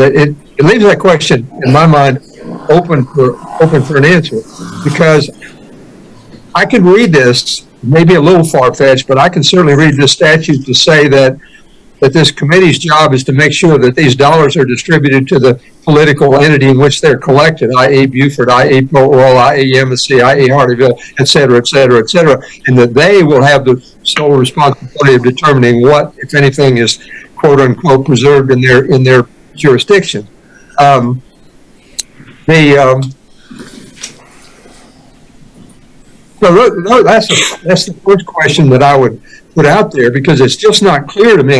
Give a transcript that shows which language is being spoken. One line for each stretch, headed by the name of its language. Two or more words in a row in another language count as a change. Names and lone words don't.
English: It leaves that question in my mind open for an answer, because I can read this, maybe a little far-fetched, but I can certainly read this statute to say that this committee's job is to make sure that these dollars are distributed to the political entity in which they're collected, i.e. Beaufort, i.e. Port Royal, i.e. Embassy, i.e. Hardyville, et cetera, et cetera, et cetera, and that they will have the sole responsibility of determining what, if anything, is quote-unquote preserved in their jurisdiction. So that's the first question that I would put out there, because it's just not clear to me.